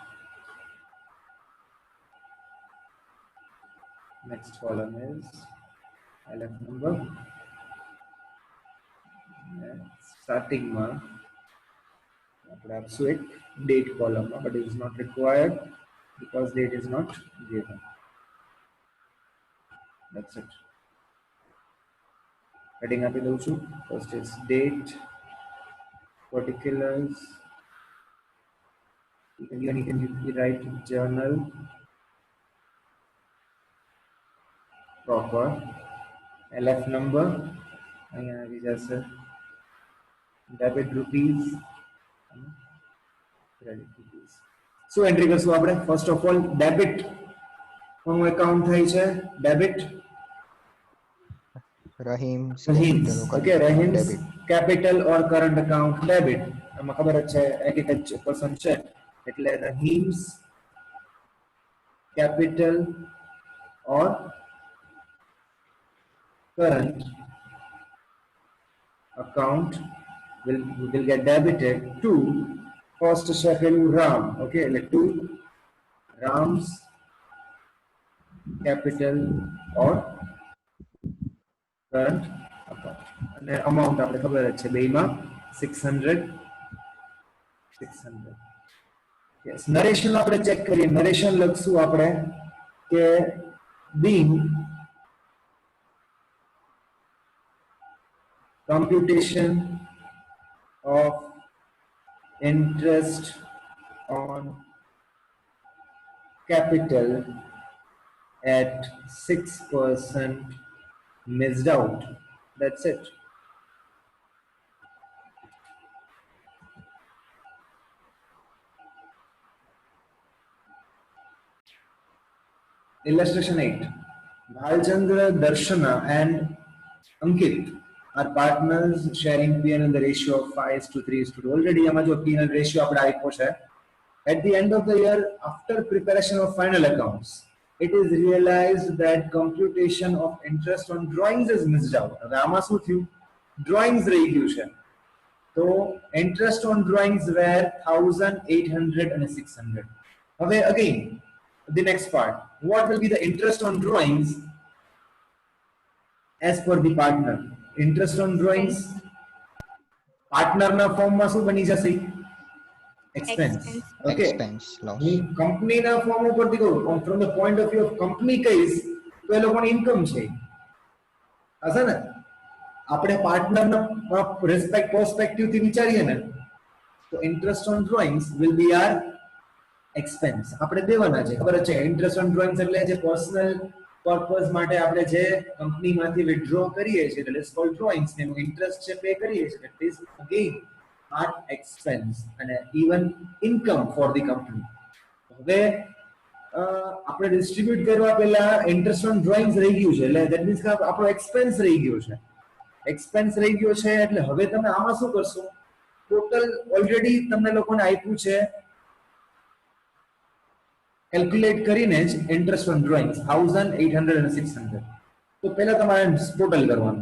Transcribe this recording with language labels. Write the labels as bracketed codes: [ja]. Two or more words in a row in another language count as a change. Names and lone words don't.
[en] Next column is LF number. Starting [gu] માં આપણે આપશું એક [en] date column માં, but it is not required because date is not given. That's it. Heading [gu] આપી દઉં છું. [en] First is date, particulars. You can write journal proper, LF number [gu] અહીંયા આવી જશે, [en] debit rupees, credit rupees. [gu] શું એન્ટ્રી કરશું આપણે? [en] first of all debit [gu] કોનું એકાઉન્ટ થાય છે? [en] ડેબિટ Rahim's Rahim's. capital or Okay, current account Rahim's debit. capital or current account debit. [gu] આમાં ખબર જ છે એક એક જ પર્સન છે એટલે [en] Rahim's capital or current account will get debited to first [gu] છે પેલું રામ. [en] Okay, એટલે to Ram's capital or current account. [gu] અને amount આપણે ખબર જ છે બેયમાં 600. Yes, નરેશન આપણે ચેક કરીએ. [en] નરેશન લખશું આપણે કે being computation of interest on capital at 6% missed out. That's it. Illustration 8. Bhalchandra, Darshana and Ankit are partners sharing P&L in the ratio of 5:3:2. [gu] Already આમાં જો [en] P&L ratio [gu] આપણે આપ્યો છે. [en] At the end of the year, after preparation of final accounts, it is realized that computation of interest on drawings is missed out. [gu] હવે આમાં શું થયું? Drawings રહી ગયું છે. [en] તો interest on drawings were 1,800 and 600. હવે again, the next part. What will be the interest on drawings as per the partner? Interest on drawings partner [gu] ના ફોર્મ માં શું બની જશે? [en] Expense. Okay. Expense loss. [gu] હું કંપની ના ફોર્મ ઉપરથી કહું, [en] from the point of view of company [gu] કહીશ તો એ લોકોની ઇન્કમ છે. હશે ને? આપણે પાર્ટનર ના perspective થી વિચારીએ ને તો [en] interest on drawings will be our expense. [gu] આપણે દેવાના છે. ખબર છે [en] interest on drawings [gu] એટલે જે [en] personal purpose [gu] માટે આપણે જે કંપનીમાંથી withdraw કરીએ છીએ એટલે [en] it's called drawings. [gu] એનું interest છે પે કરીએ છીએ. [en] It is again part expense and even income for the company. [gu] હવે આપણે ડિસ્ટ્રીબ્યુટ કરવા પહેલા [en] interest on drawings [gu] રહી ગયું છે એટલે [en] that means [gu] કે આપણો expense રહી ગયો છે. expense રહી ગયો છે એટલે હવે તમે આમાં શું કરશો? [en] total already [gu] તમને લોકોને આપ્યું છે કેલ્ક્યુલેટ કરીને જ [en] interest on drawings [gu] 1,800 અને 600. તો પહેલા તમારે ટોટલ કરવાનું.